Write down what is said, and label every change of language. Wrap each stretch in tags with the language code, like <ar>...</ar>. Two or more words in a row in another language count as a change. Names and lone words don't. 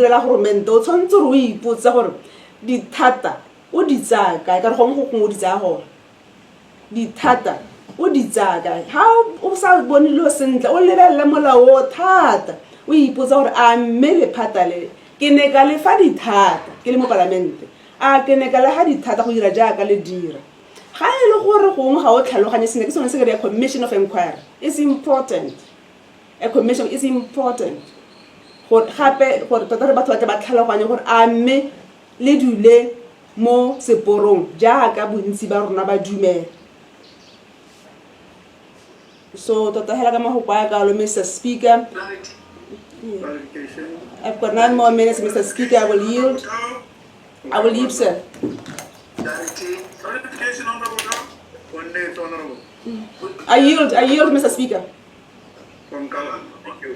<tn>direla goromente o tshwanetse re o ipotsa gore dithata o di tsaya kae ka re gongwe go o di tsaya gore dithata o di tsaya kae ga o sa bone dilo sentle o lebelele molao o thata o ipotsa gore a mme lephata le ke ne ka lefa dithata ke le mo parlamente a ke ne ka le ga dithata go dira jaaka le dira ga e le gore gongwe ga o tlhaloganye sene ke sone se ke re</tn> <en>commission of inquiry is important a commission is important</en> <tn>gore gape gore tota re batho ba tla ba tlhaloganye gore a mme le dule mo seporong jaaka bontsi ba rona ba dumela so tota hela ka mahoko a ka lo Mr.</tn> <en>Speaker. I've got 9 more minutes, Mr. Speaker. I will yield, sir. I yield, Mr. Speaker. Thank you.</en>